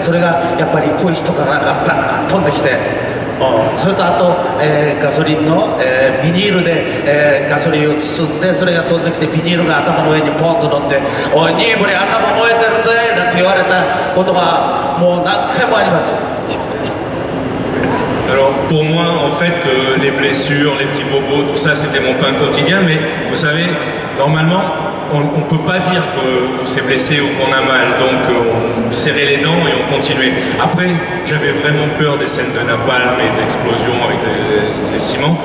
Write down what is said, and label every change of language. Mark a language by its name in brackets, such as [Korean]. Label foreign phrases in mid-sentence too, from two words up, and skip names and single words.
[Japanese] それがやっぱり小石とかなんかバーン飛んできて。それとあと、ガソリンの、ビニールで、ガソリンを包んでそれが飛んできてビニールが頭の上にポンと乗って「おいニーブリ頭燃えてるぜ」なんて言われたことがもう何回もあります。 [French] Alors pour moi, en fait, les blessures, les petits bobos, tout ça, c'était mon pain quotidien. Mais vous savez, normalement, on ne peut pas dire qu'on s'est blessé ou qu'on a mal. Donc on serrait les dents et on continuait. Après, j'avais vraiment peur des scènes de napalm et d'explosions avec les ciments.